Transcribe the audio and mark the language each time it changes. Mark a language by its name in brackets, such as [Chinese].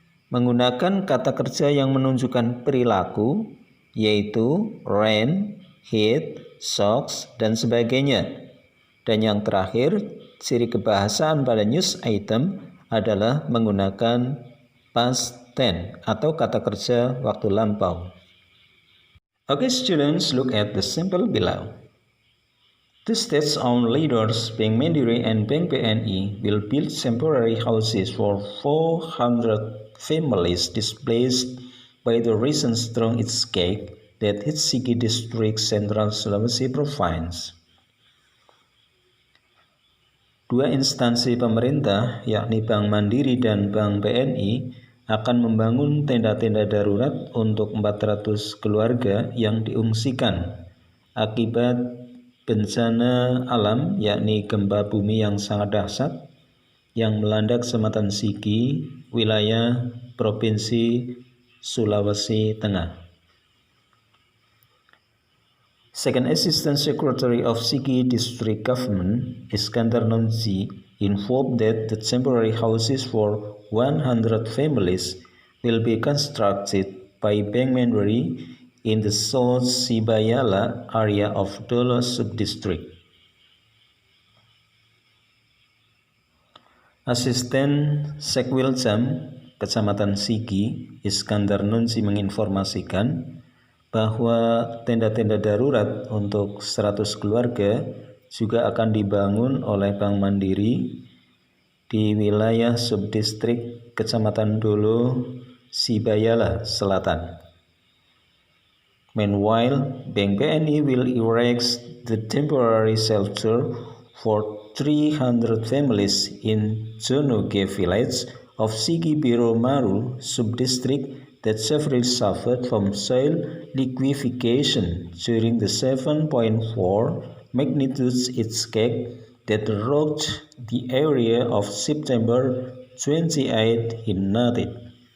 [Indonesian] Menggunakan kata kerja yang menunjukkan perilaku, yaitu ran, hit, shocks, dan sebagainya. Dan yang terakhir, ciri kebahasaan pada news item adalah menggunakan past tense atau kata kerja waktu lampau. [English] Okay, students, look at the sample below. The state-owned leaders, Bank Mandiri and Bank BNI, will build temporary houses for 400 families displaced by the recent strong earthquake that hit Sigi District, Central Sulawesi Province. [Indonesian] Dua instansi pemerintah, yakni Bank Mandiri dan Bank BNI, akan membangun tenda-tenda darurat untuk 400 keluarga yang diungsikan akibat bencana alam, yakni gempa bumi yang sangat dahsyat yang melanda Kecamatan Sigi, wilayah Provinsi Sulawesi Tengah. [English] Second Assistant Secretary of Sigi District Government, Iskandar Nonzi, informed that the temporary houses for 100 families will be constructed by Bank Mandiri in the South Sibayala area of Dolo Subdistrict. [Indonesian] Asisten Sekwiljam Kecamatan Sigi, Iskandar Nonzi menginformasikan bahwa tenda-tenda darurat untuk 100 keluarga juga akan dibangun oleh Bank Mandiri di wilayah subdistrik Kecamatan Dolo Sibayala Selatan. [English] Meanwhile, Bank BNI will erect the temporary shelter for 300 families in Jonoge village of Sigi Biro Maru subdistrict that severely suffered from soil liquefaction during the 7.4 magnitude earthquake that rocked the area of September 28 in Nated.